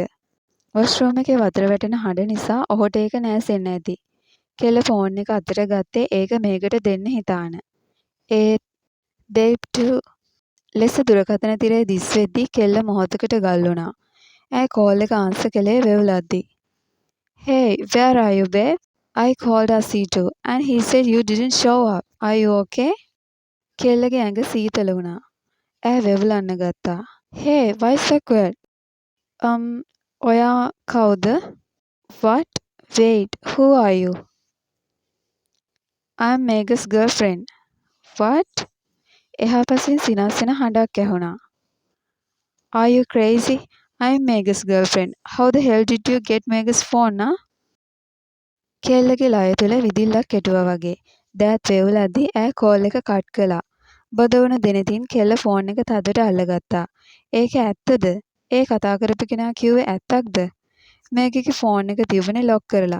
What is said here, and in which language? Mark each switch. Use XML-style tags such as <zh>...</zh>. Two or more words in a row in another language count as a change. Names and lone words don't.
<si>වොෂ්රූම් එකේ වතුර වැටෙන හඬ නිසා ඔහුට ඒක නෑසෙන්න ඇති. කෙල්ල ෆෝන් එක අතට ගත්තේ ඒක මේඝට දෙන්න හිතාන. ඒත් බේබ් ලෙස දුරකථන තිරේ දිස් වෙද්දී කෙල්ල මොහොතකට ගල් වුණා. ඈ කෝල් එක ආන්සර් කළේ වෙව්ලද්දි.</si> <en>"Hey, where are you babe? I called RC2 and he said you didn't show up. Are you okay?"</en> <si>කෙල්ලගේ ඇඟ සීතල වුණා. ඈ වෙව්ලන්න ගත්තා.</si> <en>"Hey, why so quiet?</en> <si>ඔයා කවුද?</si> <en>What? Wait, who are you?" "I'm Meg's girlfriend." "What?"</en> <si>එහා පසින් සිනාසෙන හඬක් ඇහුණා.</si> <en>"Are you crazy? I'm Meg's girlfriend. How the hell did you get Meg's phone, huh?"</en> <si>කෙල්ලගේ ලය තුල විදිල්ලක් කෙටුවා වගේ. දෑත් වේවුලද්දී ඈ කෝල් එක කට් කළා. බොද වුණ දෙනෙතින් කෙල්ල ෆෝන් එක තදට අල්ලගත්තා. "ඒක ඇත්තද? ඒ කතා කරපු කෙනා කිව්වේ ඇත්තක්ද?" මේඝගේ ෆෝන් එක තිබුණේ ලොක් කරලා.</si>